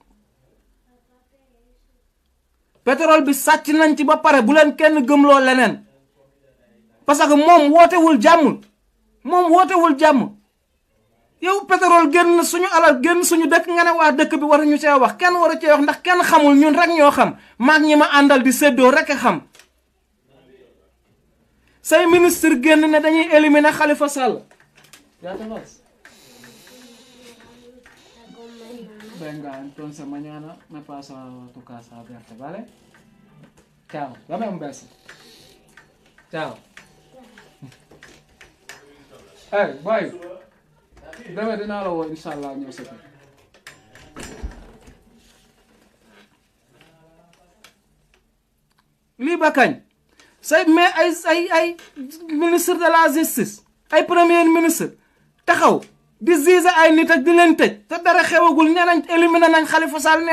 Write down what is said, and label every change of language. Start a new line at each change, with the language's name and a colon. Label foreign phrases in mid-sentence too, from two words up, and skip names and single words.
Wolof: pétrole bi sàcc nañ ci ba pare bu leen kenn gëmloo leneen
French: parce que
Wolof: moom wootewul jàmm yow pétrole génn suñu alal génn suñu dëkk nga ne waa dëkk bi waruñu cee wax kenn waru cee wax ndax kenn xamul ñun rek ñoo xam maag ñi ma àndal di séddoo rek a xam say ministre génn ne dañuy éliminer Khalifa Sall.
Spanish: ¿Ya te vas? Venga, entonces mañana me paso a tu casa a verte, ¿vale? Chao, dame un beso. Chao.
English: Hey, bye.
Wolof: Deme dinaa la woo inshallah ñëw sa kër. lii ba kañ say mais ay
French: ministre de la justice
Wolof: ay
French: premier ministre
Wolof: taxaw di juger ay nit ak di leen tëj te dara xewagul nee nañ éliminer nañ Khalifa Sall nee